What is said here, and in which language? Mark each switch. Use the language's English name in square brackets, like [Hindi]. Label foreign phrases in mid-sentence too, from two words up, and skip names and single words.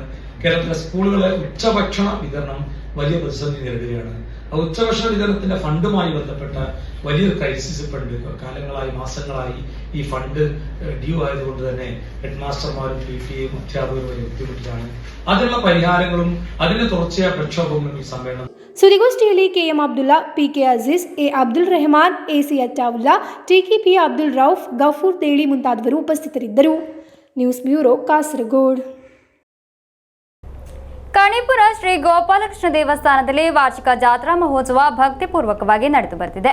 [Malayalam] കേരളത്തിലെ സ്കൂളുകളെ ഉച്ചഭക്ഷണ വിതരണം വലിയ പ്രതിസന്ധി നേരിടുകയാണ്. ഉച്ചഭക്ഷണ വിതരണത്തിന്റെ ഫണ്ടുമായി ബന്ധപ്പെട്ട വലിയൊരു ക്രൈസിസ് ഇപ്പോഴുണ്ട്. കാലങ്ങളായി, മാസങ്ങളായി ഈ ഫണ്ട് ഡ്യൂ ആയതുകൊണ്ട് തന്നെ ഹെഡ് മാസ്റ്റർമാരും PTA അധ്യാപകരും ബുദ്ധിമുട്ടിലാണ്. അതിനുള്ള പരിഹാരങ്ങളും അതിന്റെ തുടർച്ചയായ പ്രക്ഷോഭങ്ങളും ഈ സമ്മേളനം. [Kannada] ಸುದ್ದಿಗೋಷ್ಠಿಯಲ್ಲಿ ಕೆಎಂ ಅಬ್ದುಲ್ಲಾ, ಪಿಕೆ ಅಜೀಜ್, ಎ ಅಬ್ದುಲ್ ರೆಹಮಾನ್, ಎಸಿ ಅಟ್ಟಾವುಲ್ಲಾ, ಟಿಕೆಪಿ ಅಬ್ದುಲ್ ರೌಫ್, ಗಫೂರ್ ದೇಳಿ ಮುಂತಾದವರು ಉಪಸ್ಥಿತರಿದ್ದರು. [English] news bureau, [Kannada] ಕಾಸರಗೋಡು. ಕಣಿಪುರ ಶ್ರೀ ಗೋಪಾಲಕೃಷ್ಣ ದೇವಸ್ಥಾನದಲ್ಲಿ ವಾರ್ಷಿಕ ಜಾತ್ರಾ ಮಹೋತ್ಸವ ಭಕ್ತಿಪೂರ್ವಕವಾಗಿ ನಡೆದು ಬರುತ್ತಿದೆ.